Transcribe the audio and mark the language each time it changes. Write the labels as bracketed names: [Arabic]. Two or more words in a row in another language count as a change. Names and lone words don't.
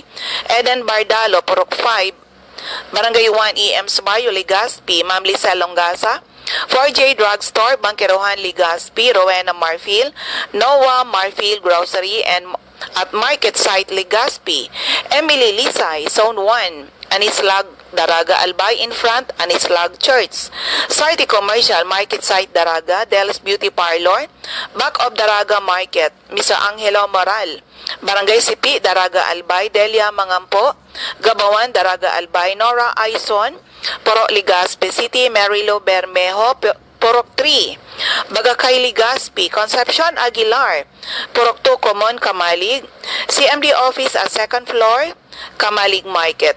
[English] Eden Bardalo, Purok 5, Barangay 1 EMS Bayo, Legazpi. Ma'am Lisa Longasa, 4J Drugstore, Bangkerohan, Legazpi. Rowena Marfil, Noah Marfil Grocery and at Market Site, Legazpi. Emily Lisay, Zone 1, Anislag, Daraga Albay, in front, Anislag Church. Site Commercial, Market Site, Daraga, Del's Beauty Parlor, back of Daraga Market, Mr. Angelo Moral, Barangay Sipi, Daraga Albay, Delia Mangampo, Gabawan, Daraga Albay, Nora Aison, Purok Legazpi City, Marilo Bermejo, Purok 3, Bagakay Legazpi, Concepcion Aguilar, Purok 2, Common, Kamalig, CMD Office at 2nd floor, Kamalig Market.